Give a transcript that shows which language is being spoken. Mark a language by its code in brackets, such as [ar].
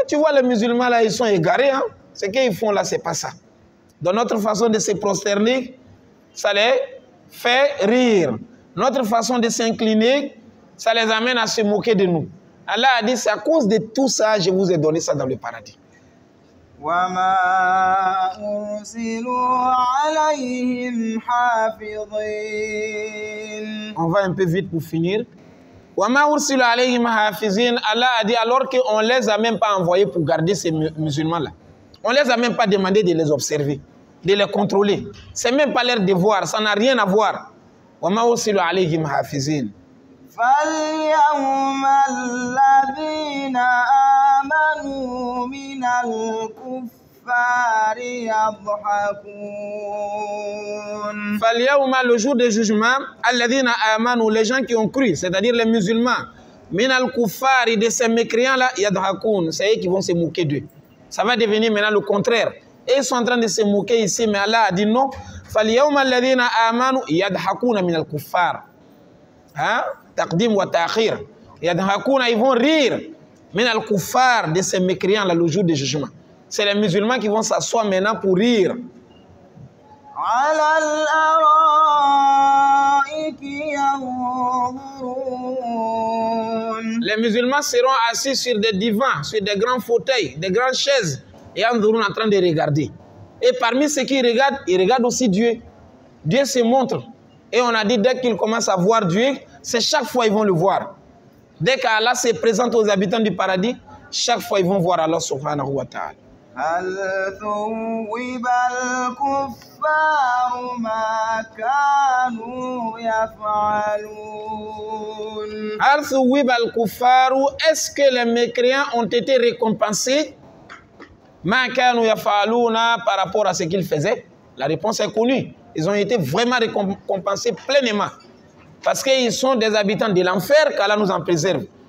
[fr] Tu vois les musulmans là, ils sont égarés. Hein? Ce qu'ils font là, c'est pas ça. Dans notre façon de se prosterner, ça les fait rire. Notre façon de s'incliner, ça les amène à se moquer de nous. Allah a dit, c'est à cause de tout ça, je vous ai donné ça dans le paradis. [ar] وما أرسلوا عليهم حافظين. [fr] On va un peu vite pour finir. [ar] وما أرسلوا عليهم حافظين. [fr] Allah a dit alors qu'on ne les a même pas envoyés pour garder ces musulmans-là. On ne les a même pas demandé de les observer, de les contrôler. Ce n'est même pas leur devoir, ça n'a rien à voir. [ar] وما أرسلوا عليهم حافظين. فاليوم الذين آمنوا من الكفار يضحكون. فاليوم, [fr] le jour du jugement, [ar] الذين آمنوا, [fr] les gens qui ont cru, c'est-à-dire les musulmans, [ar] من الكفار, [fr] de ces mécréants-là, [ar] يضحكون, [fr] c'est eux qui vont se moquer d'eux. Ça va devenir maintenant le contraire. Et ils sont en train de se moquer ici, mais Allah a dit non. [ar] فاليوم الذين آمنوا يضحكون من الكفار. [fr] Hein? [ar] Taqdim wa ta'khir. Yadhakuna, [fr] ils vont rire. [ar] Men al-kuffar, [fr] de ces mécréants là, le jour du jugement. C'est les musulmans qui vont s'asseoir maintenant pour rire. [ar] على الأرائك ينظرون. [fr] Les musulmans seront assis sur des divans, sur des grands fauteuils, des grandes chaises, et [ar] yanzurun, [fr] en train de regarder. Et parmi ceux qui regardent, ils regardent aussi Dieu. Dieu se montre. Et on a dit, dès qu'ils commencent à voir Dieu, c'est chaque fois ils vont le voir. Dès qu'Allah se présente aux habitants du paradis, chaque fois ils vont voir Allah [ar] subhanahu wa ta'ala. هل ثوب الكفار ما كانوا يفعلون. هل ثوب الكفار, [fr] est-ce que les mécréants ont été récompensés [ar] ما كانوا يفعلون, [fr] par rapport à ce qu'ils faisaient? La réponse est connue. Ils ont été vraiment récompensés pleinement. Parce qu'ils sont des habitants de l'enfer, qu'Allah nous en préserve.